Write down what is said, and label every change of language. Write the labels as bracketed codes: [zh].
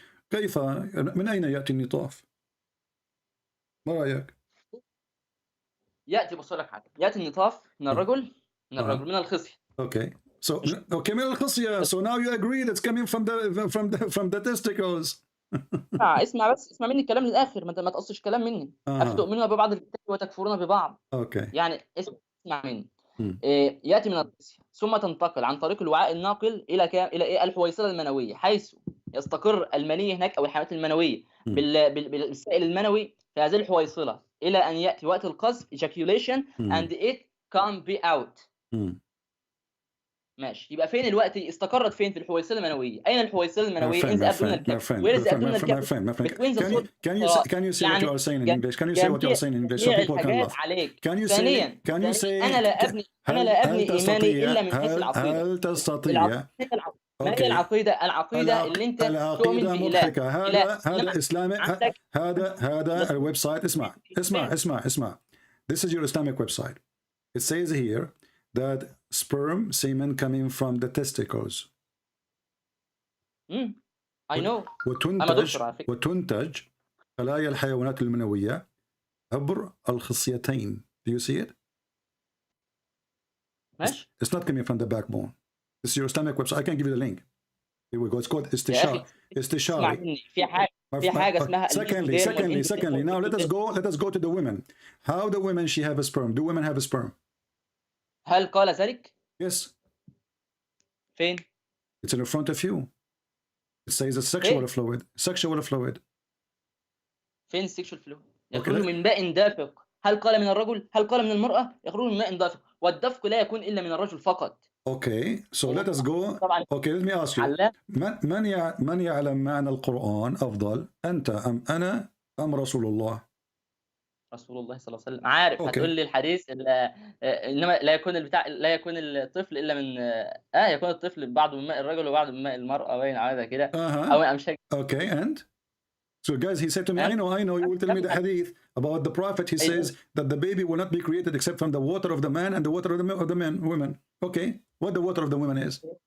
[ar] كيف من أين يأتي النطاف؟ ما رأيك؟ بص لك حاجة. يأتي النطاف من الرجل من الخصية. [en] Okay. [ar] Okay, من الخصية. [en] So now you agree that's coming from the testicles. [ar] اسمع مني الكلام للآخر، ما تقصش كلام مني. أفتؤمنون ببعض الكتاب وتكفرون ببعض. [en] Okay. [ar] يعني اسمع مني. يأتي من الخصية ثم تنتقل عن طريق الوعاء الناقل إلى الحويصلة المنوية، حيث يستقر المني هناك أو الحيوانات المنوية بالسائل المنوي في هذه الحويصلة إلى أن يأتي وقت القذف [en] ejaculation and it can be out. [ar] ماشي. يبقى فين الوقت استقرت فين؟ في الحويصلة المنوية. أين الحويصلة المنوية؟ [en] in the abdominal cavity. Where is the abdominal cavity? Can you say what you are saying in English? Can you say what you are saying in English so people can laugh? Can you say [ar] أنا لا أبني إيماني إلا من حيث العقيدة. هل تستطيع؟ ما هي العقيدة اللي أنت تؤمن بإله. هذا إسلامي. هذا الويب سايت. اسمع. [en] This is your Islamic website. It says here that sperm semen coming from the testicles. I know. [ar] وتنتج خلايا الحيوانات المنوية عبر الخصيتين. [en] Do you see it? [ar] ماشي. [en] It's not coming from the backbone. This is your Islamic website. I can give you the link. Here we go. It's called استشاري. [ar] في حاجة اسمها. [en] Secondly. Now let us go to the women. How the women she have a sperm? Do women have a sperm? [ar] هل قال ذلك؟ [en] Yes. [ar] فين؟ [en] It's in front of you. It says a sexual fluid. [ar] فين [en] السكشوال فلويد؟ [ar] يخرج من ماء دافق. هل قال من الرجل؟ هل قال من المرأة؟ يخرج من ماء دافق، والدفق لا يكون إلا من الرجل فقط. [en] Okay, so let us go. Okay, let me ask you. [ar] من يعلم معنى القرآن أفضل؟ أنت أم أنا أم رسول الله؟ رسول الله صلى الله عليه وسلم. عارف. هتقول لي الحديث انما لا يكون الطفل الا من يكون الطفل بعض من ماء الرجل وبعض من ماء المرأة، باين على كده. او مش. [en] Okay, and so guys, he said to me, I know you will tell me the hadith about the prophet. He says that the baby will not be created except from the water of the man and the water of the women. Okay, what the water of the women is?